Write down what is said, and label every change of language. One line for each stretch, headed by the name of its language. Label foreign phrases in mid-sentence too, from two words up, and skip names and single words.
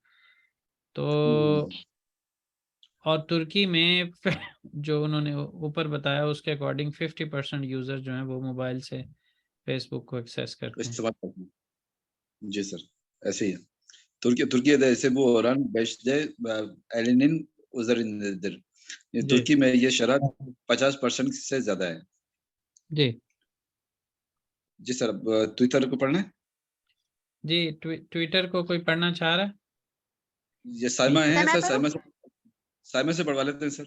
Urdu: تو اور ترکی میں جو انہوں نے اوپر بتایا اس کے اکارڈنگ 50% یوزر جو ہیں وہ موبائل سے فیس بک کو ایکسیس کرتے ہیں. جی سر ایسے ہی ہے.
Turkish: Türkiye'de ise bu oran 50'nin üzerindedir।
Urdu: ترکی میں یہ شرح 50% سے زیادہ ہے. जी جی سر۔ ٹویٹر کو پڑھنا ہے जी। ٹویٹر کو کوئی پڑھنا چاہ رہا ہے? یہ سائمہ ہے سر. سائمہ سے پڑھوا لیتے ہیں سر.